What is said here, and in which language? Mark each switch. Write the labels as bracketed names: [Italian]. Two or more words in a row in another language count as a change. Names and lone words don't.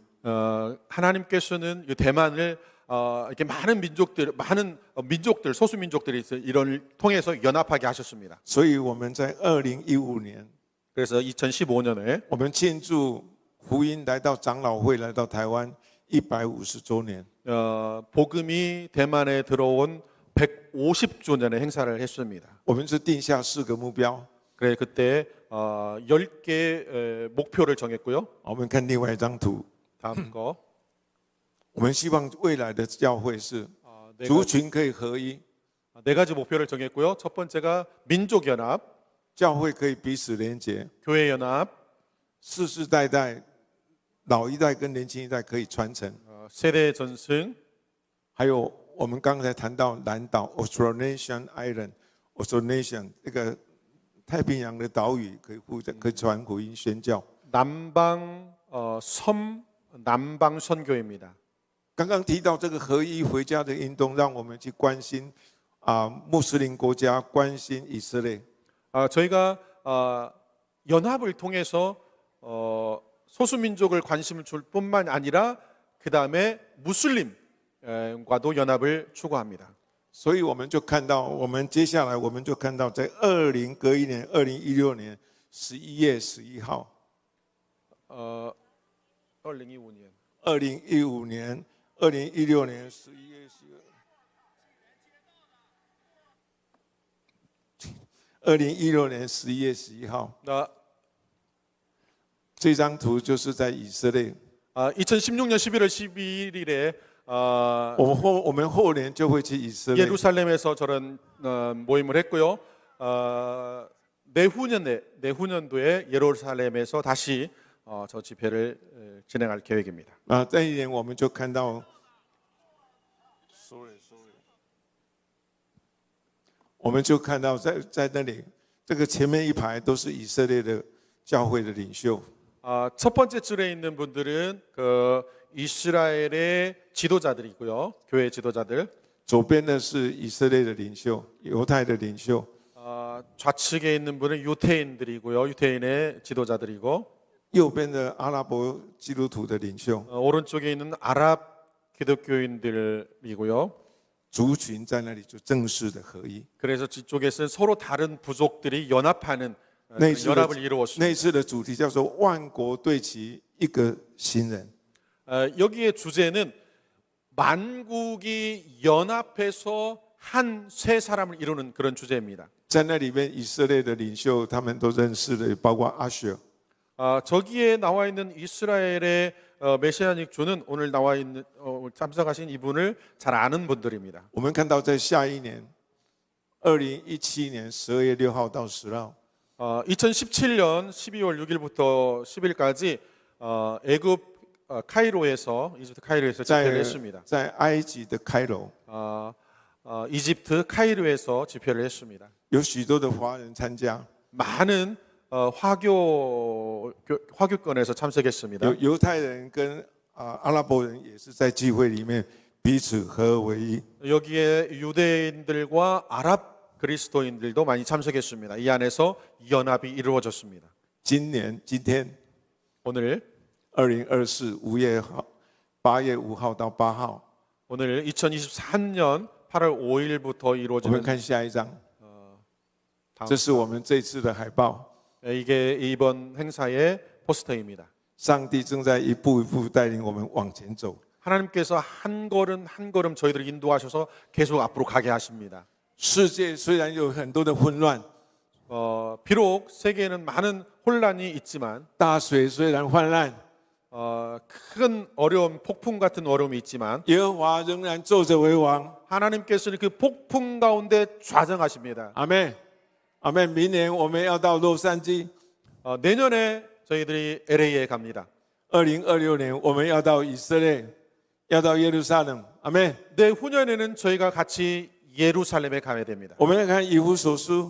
[Korean] 하나님께서는 이 대만을 이렇게 많은 민족들, 소수 민족들이 이런 통해서 연합하게 하셨습니다. [Chinese] 所以我们在2015年， [Korean] 그래서 2015년에 [Chinese] 我们庆祝福音来到长老会来到台湾150周年。 [Korean] 복음이 대만에 들어온 150주년의 행사를 했습니다. [Chinese] 我们是定下4个目标。 [Korean] 그래 그때 10개 목표를 정했고요. [Chinese] 我们看另外一张图， [Korean] 다음 거. [Chinese] 我们希望未来的教会是族群可以合一， [Korean] 네 가지 목표를 정했고요. 첫 번째가 민족 연합, [Chinese] 教会可以彼此连结， [Korean] 교회 연합, [Chinese] 世世代代老一代跟年轻一代可以传承。 [Korean] 세대 전승, [Chinese] 还有我们刚才谈到南岛 [English] Austronesian Island， [Chinese] Austronesian 这个太平洋的岛屿可以传福音宣教。 [Korean] 남방 섬 남방 선교입니다. [Chinese] 刚刚提到这个合一回家的运动，让我们去关心穆斯林国家，关心以色列。 [Korean] 저희가 연합을 통해서 소수민족을 관심을 줄 뿐만 아니라 그 다음에 무슬림과도 연합을 추구합니다. [Chinese] 所以我们就看到，我们接下来我们就看到，在隔一年2016年11月11号 [Korean] 2015년 [Chinese] 2015年2016年11月2016年11月11号，这张图就是在以色列。 [Korean] 2016년 11월 12일에 [Chinese] 我们后年就会去以色列。 [Korean] 예루살렘에서 저런 모임을 했고요. 내후년도에 예루살렘에서 다시 저 집회를 진행할 계획입니다. [Chinese] 这一年我们就看到，我们就看到在那里，这个前面一排都是以色列的教会的领袖。 [Korean] 첫 번째 줄에 있는 분들은 그 이스라엘의 지도자들이고요, 교회 지도자들. [Chinese] 左边的是以色列的领袖，犹太的领袖。 [Korean] 좌측에 있는 분은 유태인들이고요, 유태인의 지도자들이고. [Chinese] 右边的阿拉伯基督徒的领袖。 [Korean] 오른쪽에 있는 아랍 기독교인들이고요. [Chinese] 族群在那里就正式的合一。 [Korean] 그래서 뒤쪽에서는 서로 다른 부족들이 연합하는 연합을 이루었습니다. [Chinese] 那次的主题叫做万国对齐一个新人。 [Korean] 여기에 주제는 만국이 연합해서 한 세 사람을 이루는 그런 주제입니다. [Chinese] 在那里面，以色列的领袖他们都认识的，包括阿舍。 [Korean] 저기에 나와 있는 이스라엘의 메시아닉 주는 오늘 나와 있는 참석하신 이분을 잘 아는 분들입니다. [Chinese] 我们看到在下一年，2017年12月6号到10号。 [Korean] 2017년 12월 6일부터 10일까지 애굽 카이로에서 이집트 카이로에서 집회를 했습니다. [Chinese] 在埃及的开罗， [Korean] 이집트 카이로에서 집회를 했습니다. [Chinese] 有许多的华人参加， [Korean] 많은 화교권에서 참석했습니다. [Chinese] 犹太人跟阿拉伯人也是在聚会里面彼此合为一。 [Korean] 여기에 유대인들과 아랍 그리스도인들도 많이 참석했습니다. 이 안에서 연합이 이루어졌습니다. [Chinese] 今天 [Korean] 오늘 [Chinese] 2024 8月5号到8号， [Korean] 오늘 2023년 8월 5일부터 [Chinese] 我们 [Korean] 이루어지는 [Chinese] 看下一张，这是我们这次的海报。 [Korean] 이게 이번 행사의 포스터입니다. [Chinese] 上帝正在一步一步带领我们往前走。 [Korean] 하나님께서 한 걸음 한 걸음 저희들을 인도하셔서 계속 앞으로 가게 하십니다. [Chinese] 世界虽然有很多的混乱， [Korean] 비록 세계에는 많은 혼란이 있지만 [Chinese] 大水虽然泛滥， [Korean] 큰 어려움, 폭풍 같은 어려움이 있지만 [Chinese] 耶和华仍然坐着为王。 [Korean] 하나님께서는 그 폭풍 가운데 좌정하십니다. [Chinese] 阿门，阿门。明年我们要到洛杉矶， [Korean] 내년에 저희들이 LA에 갑니다. [Chinese] 2026 年我们要到以色列，要到耶路撒冷。阿门。 [Korean] 내후년에는 저희가 같이 예루살렘에 가야 됩니다. [Chinese] 我们来看以弗所书，